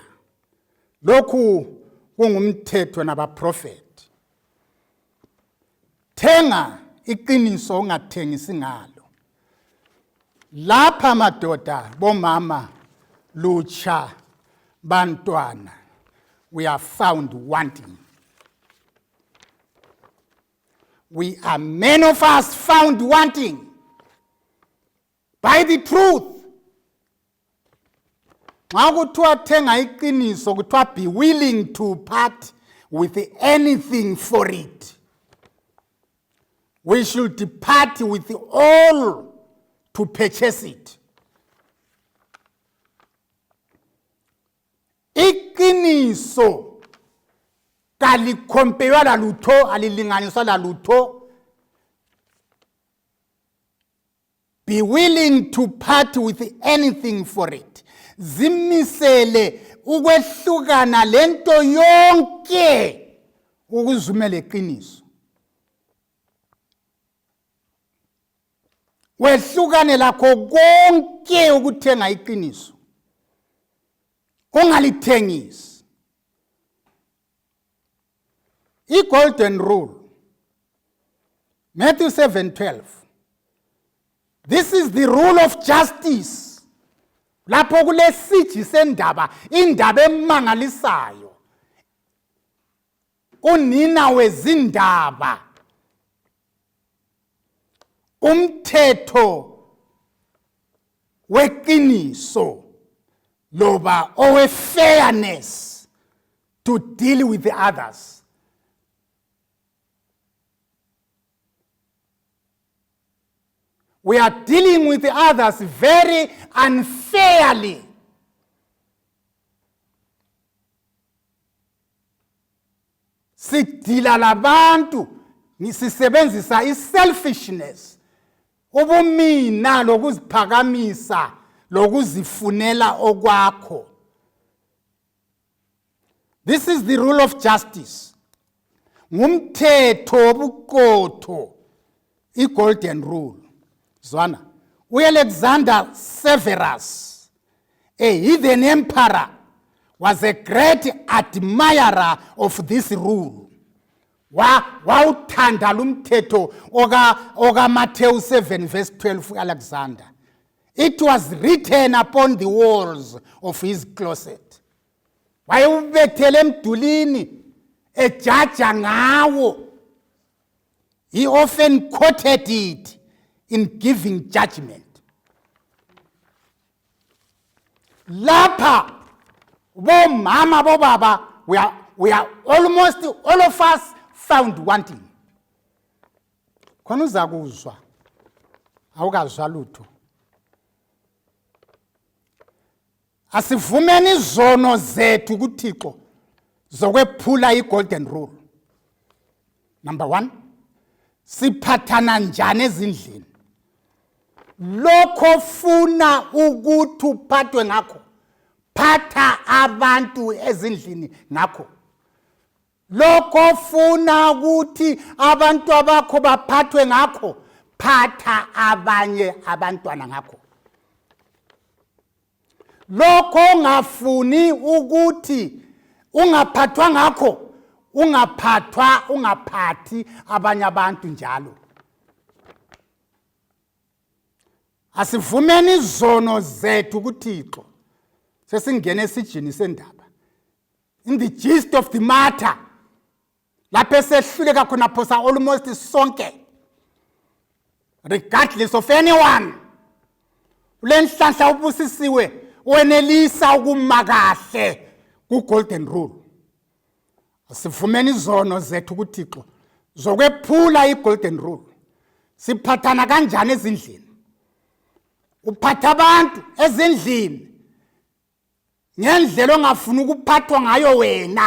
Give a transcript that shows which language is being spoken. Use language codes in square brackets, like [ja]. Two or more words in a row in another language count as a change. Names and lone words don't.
[nd] Lokhu kungumthetho nabaprofeti. Thenga iqiniso ungathengisi ngalo. Lapha madoda, bomama, lutsha, bantwana, [en] we are found wanting. We are many of us found wanting by the truth. [nd] Xa kuthiwa thenga iqiniso kuthiwa [en] be willing to part with anything for it. We should depart with all to purchase it. [nd] Iqiniso kalikhompewa la lutho, alilinganiswa la lutho. [en] Be willing to part with anything for it. [nd] Zimisele ukwehlukana lento yonke ukuzumela iqiniso. Wehlukane lakho konke ukuthenga iqiniso. Ungalithengisi. I- [en] golden rule, [nd] Matthew 7:12. [en] This is the rule of justice. [nd] Lapho kule siji sendaba, indaba emangalisayo. Unina wezindaba. Umthetho weqiniso loba owe [en] fairness to deal with the others. We are dealing with the others very unfairly. [nd] Sidila labantu nisisebenzisa i-selfishness, ubumina lokuziphakamisa lokuzifunela okwakho. [en] This is the rule of justice. [nd] Ngumthetho wobuqotho, [en] i-golden rule. Zwana, Alexander Severus, a heathen emperor, was a great admirer of this rule. [nd] Wawuthanda lumthetho oka Matthew 7 verse 12 Alexander. [en] It was written upon the walls of his closet. [nd] Wayewubethele emdulini ejaja ngawo. [en] He often quoted it in giving judgment. [nd] Lapha, bomama, bobaba, [en] we are almost all of us found wanting. [nd] Khona uzakuzwa, awukazwa lutho. Asivumeni izono zethu kuThixo zokwephula i- [en] golden rule. [nd] Number 1, siphathana njani ezindlini. Lokho funa ukuthi uphathwe ngakho, phatha abantu ezindlini ngakho. Lokho funa ukuthi abantu abakho baphathwe ngakho, phatha abanye abantwana ngakho. Lokho ngafuni ukuthi ungaphathwa ngakho, ungaphathi abanye abantu njalo. Asivumeni izono zethu kuThixo. Sesingene esijini sendaba. [en] In the gist of the matter, [nd] lapho esehluleka khona phosa almost sonke, [en] regardless of anyone. [nd] Ulenhlanhla ubusisiwe wenelisa ukuma kahle ku- [en] golden rule. [nd] Asivumeni izono zethu kuThixo zokwephula i- [en] golden rule. [nd] Siphathana kanjani ezindlini? Uphatha abantu ezindlini ngendlela ongafuni ukuphathwa ngayo wena.